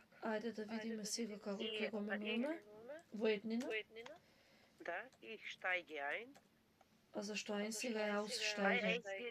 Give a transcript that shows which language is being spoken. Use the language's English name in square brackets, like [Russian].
[Macedonian] Ајде да видиме сега како ќе го менуваме. Во еднина. [German] Да, ich steige ein. [Macedonian] А зашто ein сега е aussteigen?